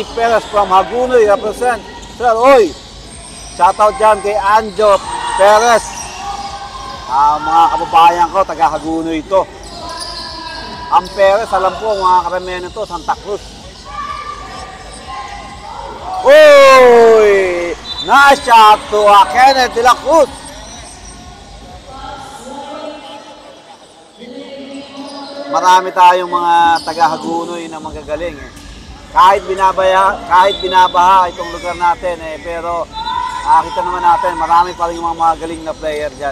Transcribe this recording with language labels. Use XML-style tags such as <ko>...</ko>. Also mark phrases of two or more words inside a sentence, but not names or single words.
<en>Perez from Hagunoy, represent. Sir,</en> <tl>hoy, shoutout dyan kay Anjo Perez. Mga kababayan ko, taga Hagunoy ito. Ang Perez, alam po, mga karamihan nito, Santa Cruz. Hoy!</tl> <en>Nice shot to Kenneth de la Cruz.</en> <tl>Marami tayong mga taga-Hagunoy na magagaling. Kahit binabaha itong lugar natin, pero kita naman natin, marami pa rin mga magaling na player dyan.</tl>